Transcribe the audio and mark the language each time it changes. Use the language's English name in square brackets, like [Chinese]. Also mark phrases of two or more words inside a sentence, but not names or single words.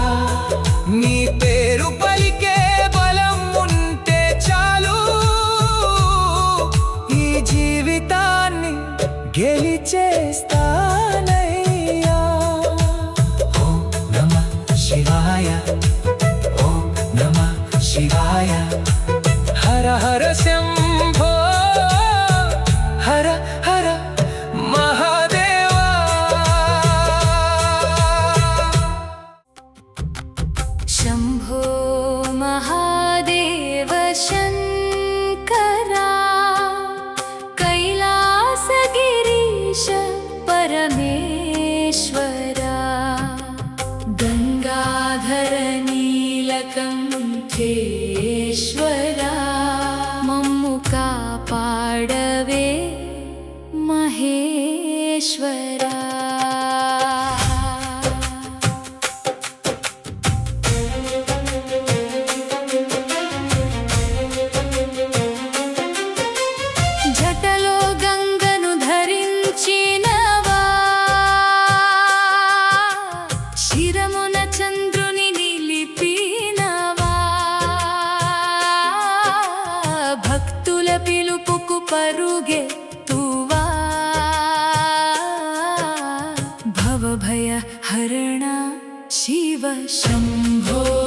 [Telugu] నీ పేరు పలికే బలం ఉంటే చాలు, ఈ జీవితాన్ని గెలిచేస్తానయ్యా. [Sanskrit] ఓం నమః శివాయ, ఓం నమః శివాయ. హర హర శంభో, హర హర మహాదేవా. शम्भो महादेव शङ्करा, कैलासगिरीश परमेश्वरा, गङ्गाधर नीलकण्ठेश्वरा, [Telugu] మమ్ము కాపాడవే [Sanskrit] महेश्वरा. [Telugu] జటలో గంగను ధరించినవా, శిరమున చంద్రుని నిలిపినవా, భక్తుల పిలుపుకు పరుగెత్తువా, భవభయ హరణ శివ శంభో.